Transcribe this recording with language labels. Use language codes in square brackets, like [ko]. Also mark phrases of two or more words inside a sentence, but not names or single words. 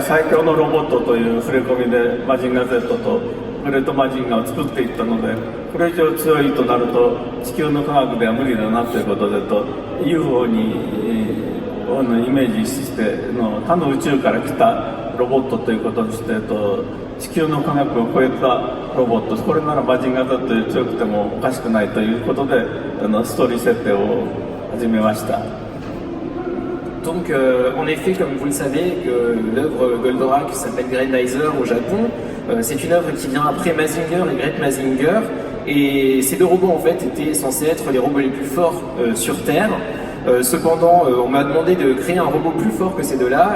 [ja] 最強のロボットという触れ込みでマジンガ Z とグレートマジンガを作っていったので、これ以上強いとなると地球の科学では無理だなということでUFO にイメージして他の宇宙から来たロボットということにして地球の科学を超えたロボット、これならマジンガ Z より強くてもおかしくないということでストーリー設定を始めました。 [fr] Donc, en effet, comme vous le savez, l'œuvre Goldorak s'appelle Grendizer au Japon. C'est une œuvre qui vient après Mazinger et Great Mazinger. Et ces deux robots, en fait, étaient censés être les robots les plus forts sur Terre. Cependant, on m'a demandé de créer un robot plus fort que ces deux-là.